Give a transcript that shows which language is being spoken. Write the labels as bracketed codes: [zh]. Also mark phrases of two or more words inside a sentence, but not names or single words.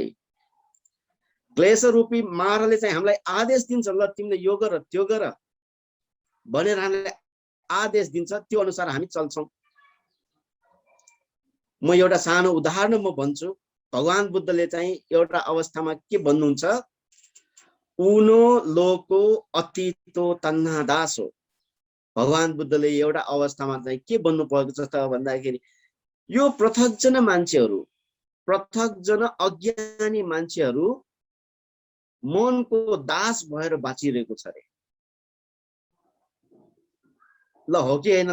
[ne] क्लेश रूपी मारले चाहिँ हामीलाई आदेश दिन्छ, ल तिमीले यो गर त्यो गर भनेर हामीलाई आदेश दिन्छ, त्यो अनुसार हामी चल्छौं। म एउटा सानो उदाहरण म भन्छु। भगवान बुद्धले चाहिँ एउटा अवस्थामा के भन्नुहुन्छ? [pi] उनो लोको अतीतो तन्ना दासो। [ne] भगवान बुद्धले एउटा अवस्थामा चाहिँ के भन्नु पर्छ त भन्दाखेरि यो पृथकजन मान्छेहरू, पृथकजन अज्ञानी मान्छेहरू मनको दास भएर बाँचिरहेको छ रे। ल हो कि हैन?